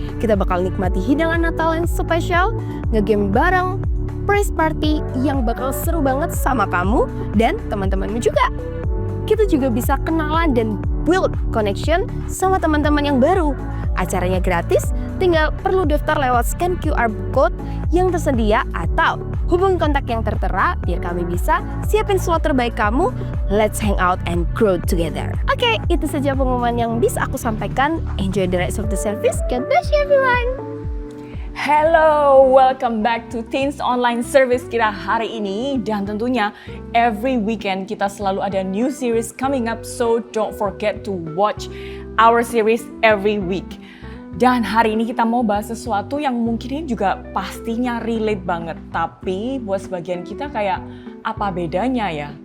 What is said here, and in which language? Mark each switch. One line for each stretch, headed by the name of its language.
Indonesian: Kita bakal nikmati hidangan Natal yang spesial, ngegame bareng, press party yang bakal seru banget sama kamu dan teman-temanmu juga. Kita juga bisa kenalan dan
English: build connection
Indonesian: sama teman-teman yang baru. Acaranya gratis, tinggal perlu daftar lewat scan QR code yang tersedia atau hubungi kontak yang tertera biar kami bisa siapin slot terbaik kamu.
English: Let's hang out and grow together.
Indonesian: Oke, itu saja pengumuman yang bisa aku sampaikan.
English: Enjoy the rest of the service. God bless you everyone. Hello, welcome back to Teens Online Service
Indonesian: kita hari ini. Dan tentunya
English: every weekend
Indonesian: kita selalu ada
English: new series coming up, so don't forget to watch our series every week.
Indonesian: Dan hari ini kita mau bahas sesuatu yang mungkin ini juga pastinya relate banget. Tapi buat sebagian kita kayak apa bedanya ya?